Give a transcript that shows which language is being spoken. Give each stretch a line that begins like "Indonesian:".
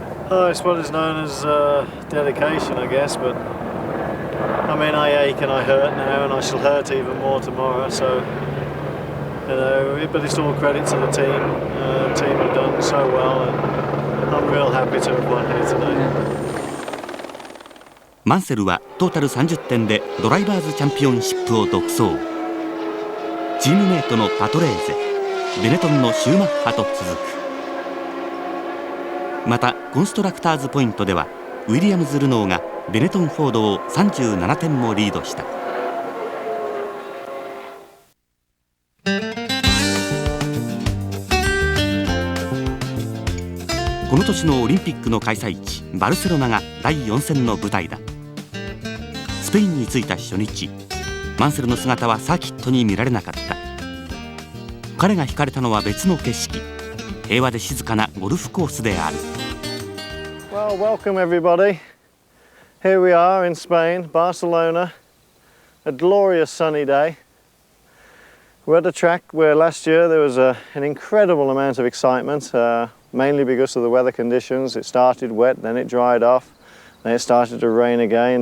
English: Oh, it's what is known as dedication, I guess, but I mean, I ache and I hurt now, and I shall hurt even more tomorrow, so, you know, but it's all credit to the team. The team have done so well, and I'm real happy to have won here today.
Japanese: マンセルはトータル30点でドライバーズチャンピオンシップを独走。チームメイトのパトレーゼ、ベネトンのシューマッハと続く。またコンストラクターズポイントではウィリアムズ・ルノーがベネトン・フォードを37点もリードした。この年のオリンピックの開催地バルセロナが第4戦の舞台だ。スペインに着いた初日、マンセルの姿はサーキットに見られなかった。彼が惹かれたのは別の景色、平和で静かなゴルフコースである。
English: Well, welcome everybody. Here we are in Spain, Barcelona. A glorious sunny day. We're at a track where last year there was an incredible amount of excitement, mainly because of the weather conditions. It started wet, then it dried off, then it started to rain again.